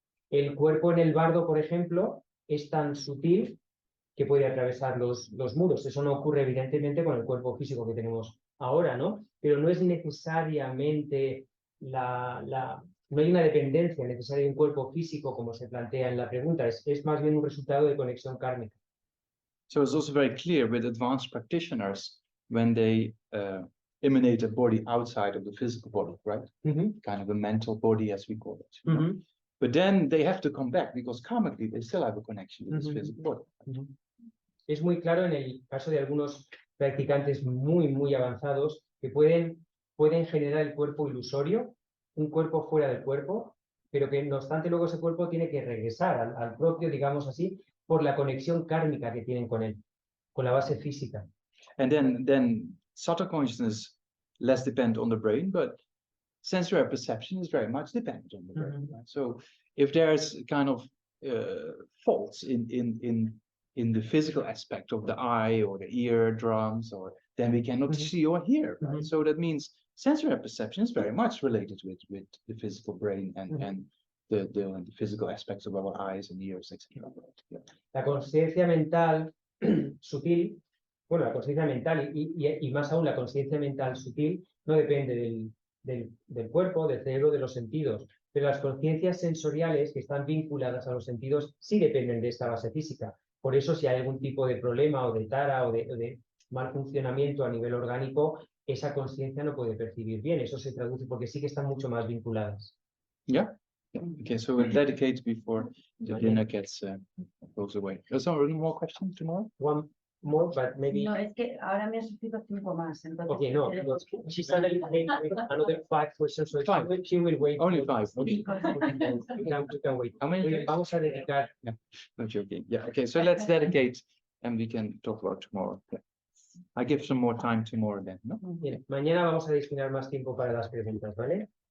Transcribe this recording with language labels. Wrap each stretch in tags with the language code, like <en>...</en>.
<es>El cuerpo en el bardo, por ejemplo, es tan sutil que puede atravesar los muros. Eso no ocurre evidentemente con el cuerpo físico que tenemos ahora, ¿no? Pero no es necesariamente no hay una dependencia necesaria de un cuerpo físico como se plantea en la pregunta, es más bien un resultado de conexión kármica.</es> <en>So it's also very clear with advanced practitioners when they emanate a body outside of the physical body, right? Kind of a mental body, as we call it. You know? But then they have to come back because karmically they still have a connection with this physical body.</en> <es>Es muy claro en el caso de algunos practicantes muy, muy avanzados que pueden generar el cuerpo ilusorio, un cuerpo fuera del cuerpo, pero que no obstante luego ese cuerpo tiene que regresar al propio, digamos así, por la conexión kármica que tienen con él, con la base física.</es> <en>And then subtle consciousness less depend on the brain, but sensory perception is very much dependent on the brain. Right? So if there's kind of faults in the physical aspect of the eye or the eardrums, or then we cannot see or hear. Right? So that means sensory perception is very much related with the physical brain and the physical aspects of our eyes and ears, etc. Yeah.</en> <es>La conciencia mental sutil, bueno, la conciencia mental y más aún la conciencia mental sutil no depende del cuerpo, del cerebro, de los sentidos, pero las conciencias sensoriales que están vinculadas a los sentidos sí dependen de esta base física. Por eso si hay algún tipo de problema o de tara o de mal funcionamiento a nivel orgánico, esa conciencia no puede percibir bien. Eso se traduce porque sí que están mucho más vinculadas.</es> <en>Yeah. Okay, so we'll dedicate before the dinner goes away. There's one more question tomorrow? One more, but maybe.</en> <es>No, es que ahora me has escrito 5 más, entonces.</es> <en>Okay, no,</en> <es>quiero-</es> <en>no, she's suddenly came with another 5 questions, so Five. she will wait. Only till- 5. Okay. You can wait. How many?</en> <es>Vamos a dedicar.</es> <en>No joking. Yeah. Okay. So let's dedicate, and we can talk about tomorrow. Yeah. I give some more time tomorrow then. No.</en> <es>Bien, mañana vamos a destinar más tiempo para las preguntas, ¿vale?</es>